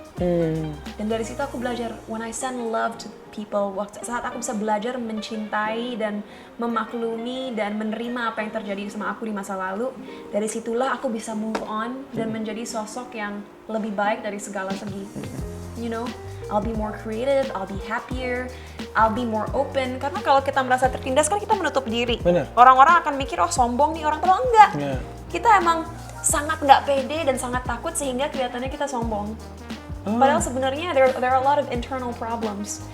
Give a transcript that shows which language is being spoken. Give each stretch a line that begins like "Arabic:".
Indonesian: Dan dari situ aku belajar,
English: when I send love to people,
Indonesian: saat aku bisa belajar mencintai dan memaklumi dan menerima apa yang terjadi sama aku di masa lalu, dari situlah aku bisa move on dan menjadi sosok yang lebih baik dari segala segi.
English: I'll be more creative, I'll be happier, I'll be more open.
Indonesian: Karena kalau kita merasa tertindas kan kita menutup diri. Bener. Orang-orang akan mikir, sombong nih orang, padahal enggak. Yeah. Kita emang sangat nggak pede dan sangat takut sehingga kelihatannya kita sombong. Padahal sebenarnya
English: there are a lot of internal problems.